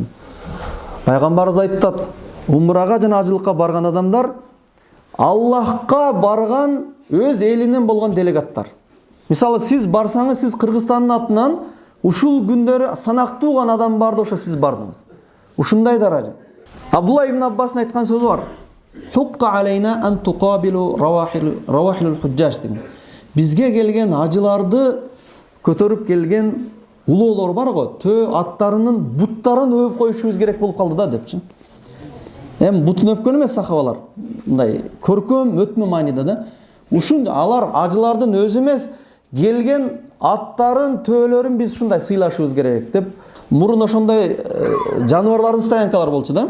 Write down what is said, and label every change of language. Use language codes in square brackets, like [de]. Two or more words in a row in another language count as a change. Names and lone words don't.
[ky] Пайгамбарыбыз айтат, умрага жана ажылыкка барган адамдар Аллахка барган өз элинен болгон делегаттар. Мисалы, сиз барсаңыз, сиз Кыргызстандын атынан ушул күндөрү санактуу гана адам барды, ошо сиз бардыңыз. Ушундай даража. Абдулла ибн Аббастын айткан сөзү бар. [ar] حق علينا أن تقبل رواحل الحجاج деген. [ky] Бизге келген ажыларды көтөрүп келген улоолор бар го, төө аттарынын буттарын өп коюшубуз керек болуп калды да депчи. Эми бутун өпкөн эмес сахабалар. Мындай көркөм өтмө мааниде да. Ушун алар ажылардын өзү эмес, келген аттарын, төөлөрүн биз ушундай сыйлашыбыз керек деп, мурун ошондой жаныбарлардын стоянкалары болчу да.